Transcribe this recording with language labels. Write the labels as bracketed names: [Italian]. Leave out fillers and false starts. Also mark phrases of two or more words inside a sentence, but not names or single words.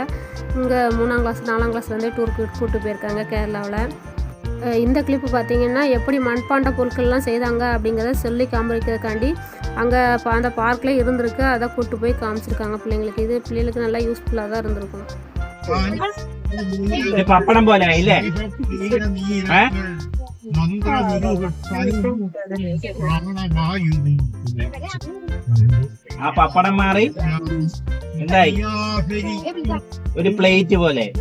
[Tamil] இங்கே 3ஆம் கிளாஸ் 4ஆம் கிளாஸ்லேருந்தே டூருக்கு கூப்பிட்டு போயிருக்காங்க கேரளாவில். இந்த கிளிப்பு பார்த்திங்கன்னா எப்படி மண்பாண்ட பொருட்கள்லாம் செய்தாங்க அப்படிங்கிறத சொல்லி காமிக்கிறதுக்காண்டி அங்கே அந்த பார்க்கில் இருந்திருக்கு, அதை கூப்பிட்டு போய் காமிச்சிருக்காங்க பிள்ளைங்களுக்கு. இது பிள்ளைகளுக்கு நல்லா யூஸ்ஃபுல்லாக தான் இருந்திருக்கும். [Malayalam] പപ്പടം പോലെ ഇല്ലേ? ആ പപ്പടം മാറി എന്തായി ഒരു പ്ലേറ്റ് പോലെ